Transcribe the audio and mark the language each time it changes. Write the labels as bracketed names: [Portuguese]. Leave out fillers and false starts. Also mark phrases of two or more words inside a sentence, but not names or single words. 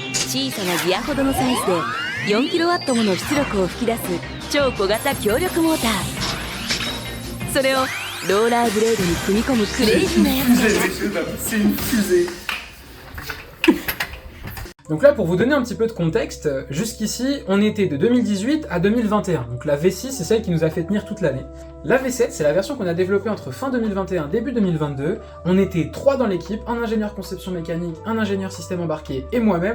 [Japanese] 小さなギアほどのサイズで 4kW もの出力を吹き出す超小型強力モーター。それをローラーブレードに組み込むクレイジーなやつなんだ。 [French] C'est une fusée. Donc là, pour vous donner un petit peu de contexte, jusqu'ici, on était de 2018 à 2021. Donc la V6, c'est celle qui nous a fait tenir toute l'année. La V7, c'est la version qu'on a développée entre fin 2021 et début 2022. On était 3 dans l'équipe, un ingénieur conception mécanique, un ingénieur système embarqué et moi-même.